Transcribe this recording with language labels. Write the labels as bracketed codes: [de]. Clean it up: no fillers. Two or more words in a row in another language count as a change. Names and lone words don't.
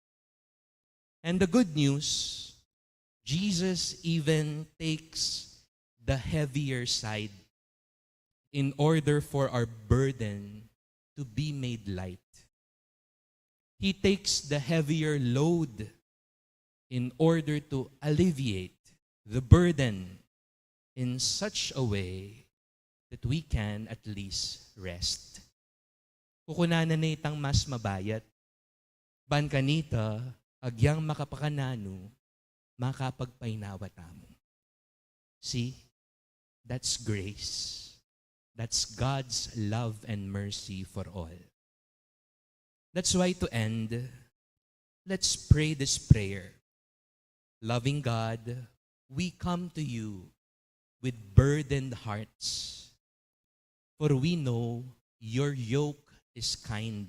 [en] And the good news, Jesus even takes the heavier side in order for our burden to be made light. He takes the heavier load in order to alleviate the burden in such a way that we can at least rest. [pam] kukunanan na itang mas mabayat. Ban kanita, agyang makapakanano, makapagpainawa tamo. [en] See, that's grace. That's God's love and mercy for all. That's why to end, let's pray this prayer. Loving God, we come to you with burdened hearts, for we know your yoke is kind.